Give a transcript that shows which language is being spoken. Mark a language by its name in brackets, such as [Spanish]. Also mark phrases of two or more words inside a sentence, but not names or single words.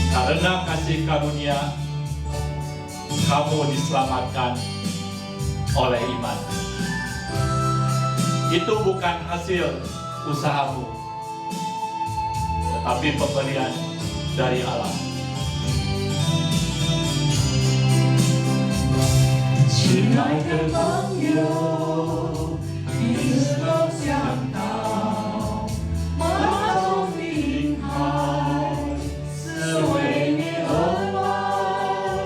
[Indonesian] Karena kasih karunia, kamu diselamatkan oleh iman. Itu bukan hasil usahamu, tetapi pemberian dari Allah. [Chinese] 亲爱的朋友，你是否想到马中平海是为你而来？